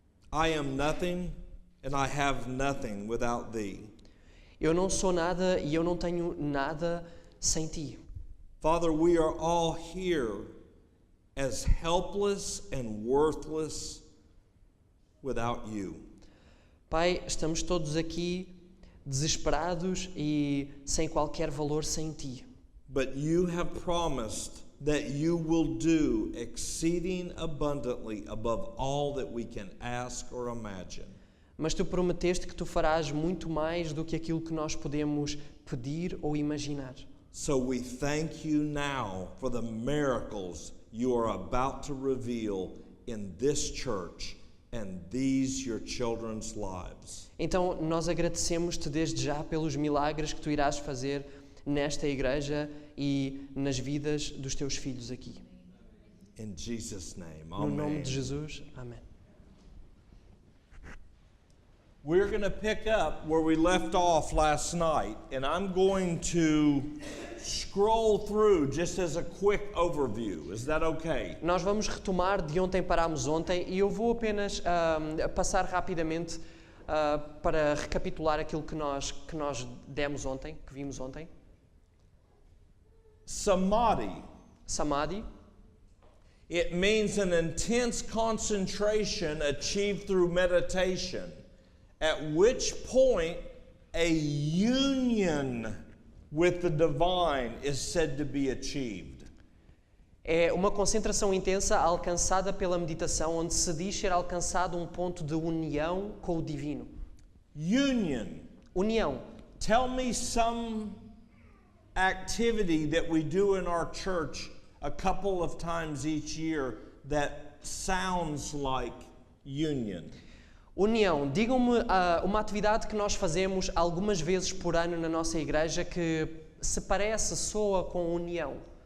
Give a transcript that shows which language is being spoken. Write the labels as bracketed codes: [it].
[en] I am nothing and I have nothing without thee. [pt] eu não sou nada e eu não tenho nada sem ti. [en] Father, we are all here as helpless and worthless without you. [pt] Pai, estamos todos aqui desesperados e sem qualquer valor sem ti. [en] But you have promised that you will do exceeding abundantly above all that we can ask or imagine. [pt] Mas tu prometeste que tu farás muito mais do que aquilo que nós podemos pedir ou imaginar. [en] So we thank you now for the miracles you are about to reveal in this church and these your children's lives. [pt] Então nós agradecemos-te desde já pelos milagres que tu irás fazer nesta igreja e nas vidas dos teus filhos aqui. [en] In Jesus' name, [pt] No nome [en] amen. [pt] de Jesus, amém. [en] We're going to pick up where we left off last night, and I'm going to scroll through just as a quick overview. Is that okay? [pt] Nós vamos retomar de ontem parámos ontem e eu vou apenas passar rapidamente para recapitular aquilo que nós demos ontem, que vimos ontem. [en] Samadhi. [pt] Samadhi. [en] It means an intense concentration achieved through meditation, at which point a union with the divine is said to be achieved. [pt] É uma concentração intensa alcançada pela meditação, onde se diz ser alcançado ponto de união com o divino. [en] Union. [pt] União. [en] Tell me some activity that we do in our church a couple of times each year that sounds like union. [pt] União. Digam-me uma atividade que nós fazemos algumas vezes por ano na nossa igreja que se parece, soa com união.